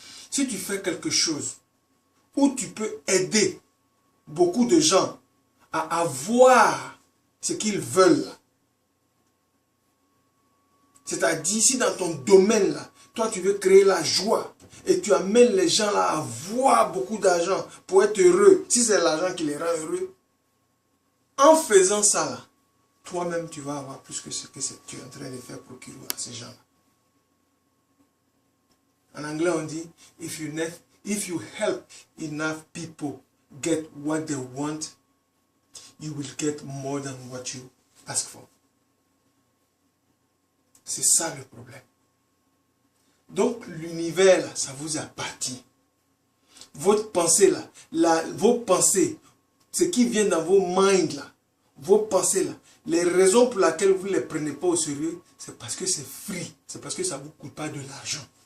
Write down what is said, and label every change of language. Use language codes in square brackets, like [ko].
[fr] Si tu fais quelque chose où tu peux aider beaucoup de gens à avoir ce qu'ils veulent, c'est-à-dire si dans ton domaine là, toi tu veux créer la joie et tu amènes les gens là à avoir beaucoup d'argent pour être heureux, si c'est l'argent qui les rend heureux, en faisant ça là, toi-même tu vas avoir plus que ce que tu es en train de faire procurer à ces gens là. En anglais on dit, [en] if you help enough people get what they want, you will get more than what you ask for. [fr] C'est ça le problème. Donc l'univers là, ça vous appartient. Votre pensée là, vos pensées, ce qui vient dans vos minds là, vos pensées là, les raisons pour lesquelles vous ne les prenez pas au sérieux, c'est parce que c'est free, c'est parce que ça ne vous coûte pas de l'argent.